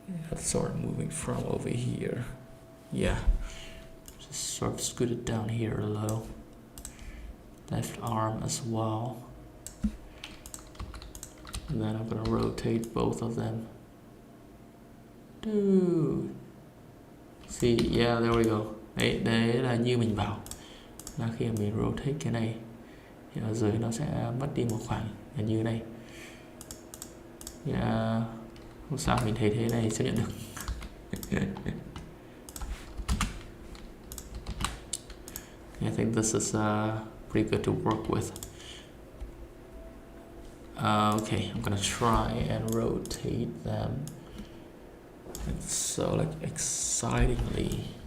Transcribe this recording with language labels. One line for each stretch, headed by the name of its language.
English: That's sort of moving from over here. Yeah, just sort of scoot it down here a little. Left arm as well. And then I'm gonna rotate both of them. Dude. See, yeah, there we go.
Vietnamese: Đấy là như mình bảo, là khi mà mình rotate cái này thì ở dưới nó sẽ mất đi một khoảng là như này. Yeah. Không sao, mình thấy thế này chấp nhận được.
English: I think this is pretty good to work with. Okay, I'm gonna try and rotate them. It's so like excitingly.